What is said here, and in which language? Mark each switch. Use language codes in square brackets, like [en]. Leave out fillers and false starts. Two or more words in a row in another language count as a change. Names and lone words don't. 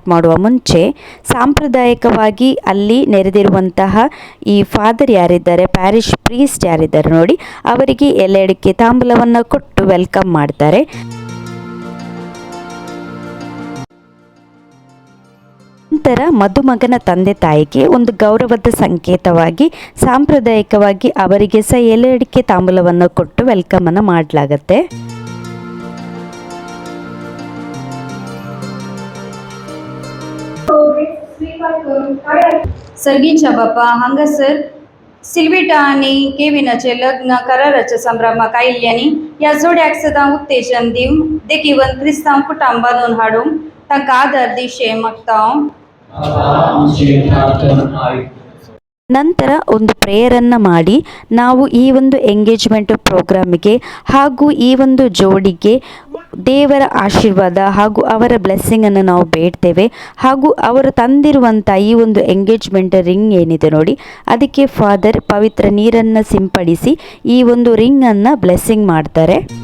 [kn] ಮಾಡುವ ಮುಂಚೆ ಸಾಂಪ್ರದಾಯಿಕವಾಗಿ ಅಲ್ಲಿ ನೆರೆದಿರುವಂತಹ ಈ ಫಾದರ್ ಯಾರಿದ್ದಾರೆ, [en] parish priest [kn] ಯಾರಿದ್ದಾರೆ ನೋಡಿ, ಅವರಿಗೆ ಎಲೆ ಅಡಿಕೆ ತಾಂಬೂಲವನ್ನು ಕೊಟ್ಟು ವೆಲ್ಕಮ್ ಮಾಡ್ತಾರೆ. ನಂತರ ಮದುಮಗನ ತಂದೆ ತಾಯಿಗೆ ಒಂದು ಗೌರವದ ಸಂಕೇತವಾಗಿ ಸಾಂಪ್ರದಾಯಿಕವಾಗಿ ಅವರಿಗೆ ಸಹ ಎಲೆ ಅಡಿಕೆ ತಾಂಬೂಲವನ್ನು ಕೊಟ್ಟು ವೆಲ್ಕಮನ್ನು ಮಾಡಲಾಗತ್ತೆ. [kok] सर्गीच्या बापा हांगासर सिल्विटा आनी केविनाचे लग्न कराराचे संभ्रमा कायिल्ल्यानी ह्या जोड्याक सदां उत्तेजन दिवन देखीवन क्रिस्तांव कुटुंब बांदून हाडूंक तांकां आदार दिशे मागता. [kn] ನಂತರ ಒಂದು ಪ್ರೇಯರನ್ನು ಮಾಡಿ ನಾವು ಈ ಒಂದು [en] engagement programಿಗೆ [kn] ಹಾಗೂ ಈ ಒಂದು ಜೋಡಿಗೆ ದೇವರ ಆಶೀರ್ವಾದ ಹಾಗೂ ಅವರ ಬ್ಲೆಸ್ಸಿಂಗನ್ನು ನಾವು ಬೇಡ್ತೇವೆ. ಹಾಗೂ ಅವರು ತಂದಿರುವಂಥ ಈ ಒಂದು [en] engagement ring [kn] ಏನಿದೆ ನೋಡಿ, ಅದಕ್ಕೆ ಫಾದರ್ ಪವಿತ್ರ ನೀರನ್ನು ಸಿಂಪಡಿಸಿ ಈ ಒಂದು ರಿಂಗನ್ನು ಬ್ಲೆಸ್ಸಿಂಗ್ ಮಾಡ್ತಾರೆ.